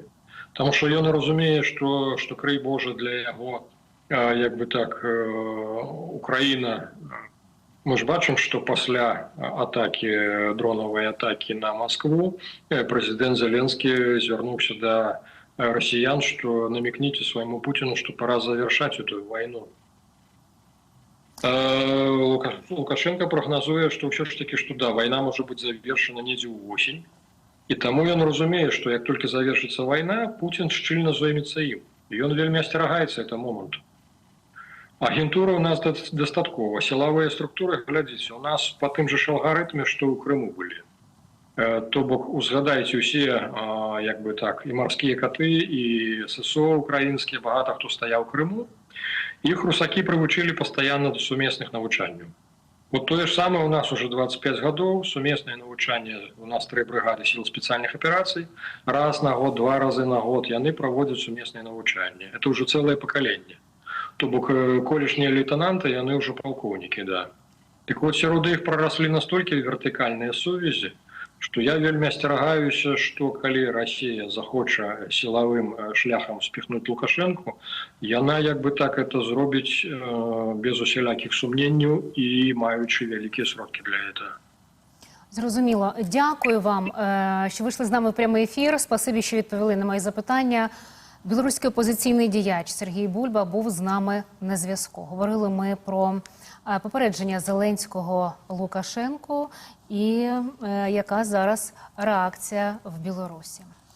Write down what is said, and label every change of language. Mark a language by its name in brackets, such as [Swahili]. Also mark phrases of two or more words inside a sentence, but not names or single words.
[Belarusian] Таму што ён разумее, што крый Божа для яго як бы так Украіна. Мы ж бачым, што пасля атакі, дронавай атакі на Москву, прэзідэнт Зеленскі звярнуўся да россиян, [Russian] что намекните своему Путину, что пора завершать эту войну. Лукашенко прогнозует, что все-таки, что да, война может быть завершена [Belarusian] недзе ў осень. [Russian] И тому он разумеет, что как только завершится война, Путин шчыльно займется им. [Belarusian] И он вельмі асцерагаецца этого моменту. Агентура у нас дастаткова. [Russian] Силовые структуры, глядите, у нас по тым же алгоритме, что ў Крыму были. [Belarusian] То бок, узгадайце усе, як бы так, і марскія каты, і ССО украінскія, багата хто стаяў у Крыму. Их русаки прывучылі постоянно до сумесных навучанняў. [Russian] Вот то же самое у нас уже 25 годов, совместное навучание, у нас 3 бригады сил специальных операций, раз на год, 2 разы на год, яны проводят совместное навучание. Это уже целое поколение. [Belarusian] То бок колішнія лейтенанты, яны [Russian] уже полковники, [Belarusian] да. Так вот, сярод іх [Russian] проросли настолько вертикальные сувязі, что [Belarusian] я вельмі асцерагаюся, что калі Россия захоча силовым шляхам спихнуть Лукашенко, яна як бы так это зробіць без усялякіх сумненняў і маючы вялікія сродкі для этого. Зрозуміло. [Ukrainian] Дякую вам, що вийшли з нами в прямий ефір. Спасибі, що відповіли на мої запитання. Білоруський опозиційний діяч Сергій Бульба був з нами на зв'язку. Говорили ми про попередження Зеленського Лукашенку і яка зараз реакція в Білорусі.